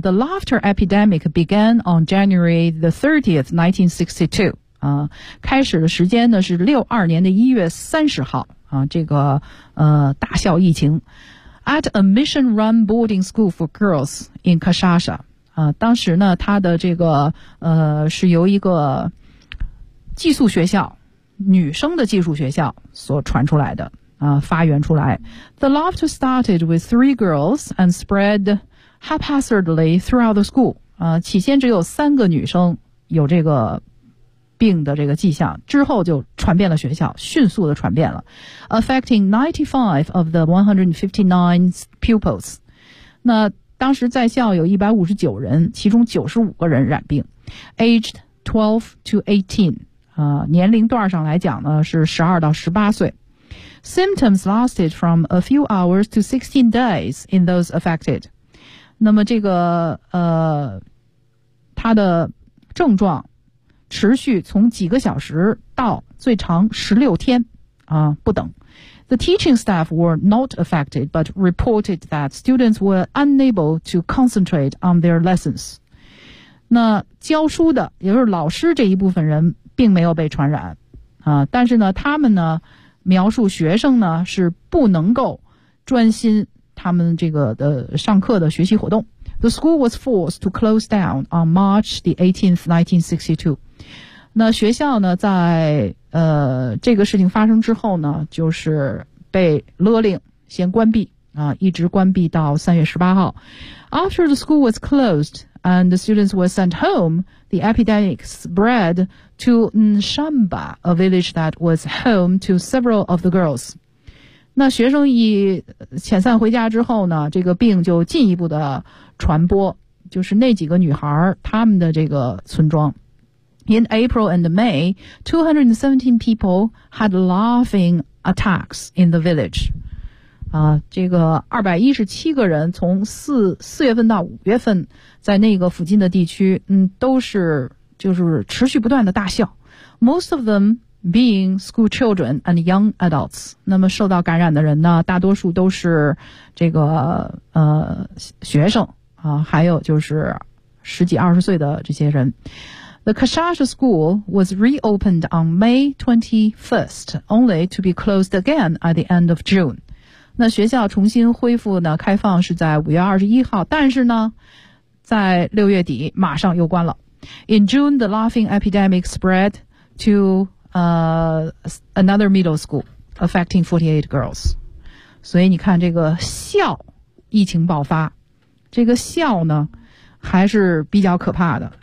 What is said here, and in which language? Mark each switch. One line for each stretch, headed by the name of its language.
English: The laughter epidemic began on January the 30th, 1962.
Chinese: 开始的时间呢是62年的1月30号。这个大笑疫情。
English: At a mission-run boarding school for girls in Kashasha.
Chinese: 当时呢，它的这个是由一个寄宿学校女生的技术学校所传出来的发源出来。
English: The laughter started with three girls and spread haphazardly throughout the school.
Chinese: 起先只有三个女生有这个病的这个迹象，之后就传遍了学校，迅速的传遍了。
English: Affecting 95 of the 159 pupils.
Chinese: 那当时在校有159人，其中95个人染病。
English: Aged 12 to 18.
Chinese: 年龄段上来讲呢是12到18岁。
English: Symptoms lasted from a few hours to 16 days in those affected.
Chinese: 那么这个他的症状持续从几个小时到最长16天不等。
English: The teaching staff were not affected, but reported that students were unable to concentrate on their lessons.
Chinese: 那教书的也就是老师这一部分人并没有被传染但是呢他们呢描述学生呢是不能够专心他们这个的上课的学习活动。
English: The school was forced to close down on March the 18th, 1962.
Chinese: 那学校呢在这个事情发生之后呢就是被勒令先关闭一直关闭到3月18号。
English: After the school was closed,And the students were sent home, the epidemic spread to Nshamba, a village that was home to several of the girls.
Chinese: 那学生一遣散回家之后呢，这个病就进一步的传播，就是那几个女孩她们的这个村庄。
English: In April and May, 217 people had laughing attacks in the village.
Chinese: 这个217个人从四月份到五月份在那个附近的地区都是就是持续不断的大笑。
English: Most of them being school children and young adults.
Chinese: 那么受到感染的人呢大多数都是这个学生还有就是十几二十岁的这些人。
English: The Kashasha school was reopened on May 21st, only to be closed again at the end of June.
Chinese: 那学校重新恢复呢开放是在5月21号但是呢在六月底马上又关了。
English: In June, the laughing epidemic spread to another middle school, affecting 48 girls.
Chinese: 所以你看这个笑疫情爆发这个笑呢还是比较可怕的。